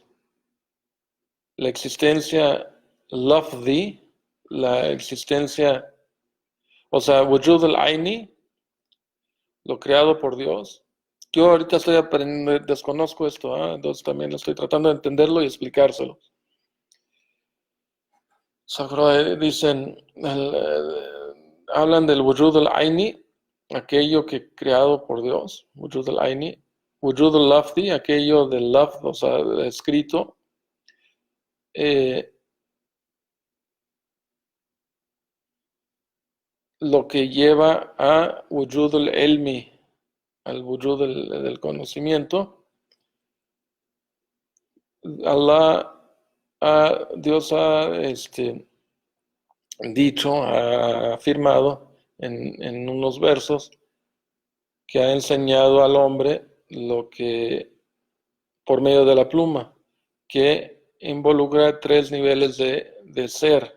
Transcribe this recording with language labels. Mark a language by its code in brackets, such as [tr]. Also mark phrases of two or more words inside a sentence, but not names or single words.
[es] La existencia lafzi, la existencia, o sea, [ar] وجود العيني, [es] lo creado por Dios. Yo ahorita estoy aprendiendo, desconozco esto, entonces también estoy tratando de entenderlo y explicárselo. Dicen, hablan del [ar] وجود العيني, [es] aquello que creado por Dios, [ar] وجود العيني، وجود اللفظي, [es] aquello del lafz, o sea, escrito, lo que lleva a [ar] وجود العلمي, [es] al wujud del conocimiento. Dios ha dicho, ha afirmado en unos versos que ha enseñado al hombre lo que por medio de la pluma, que involucra 3 niveles de ser.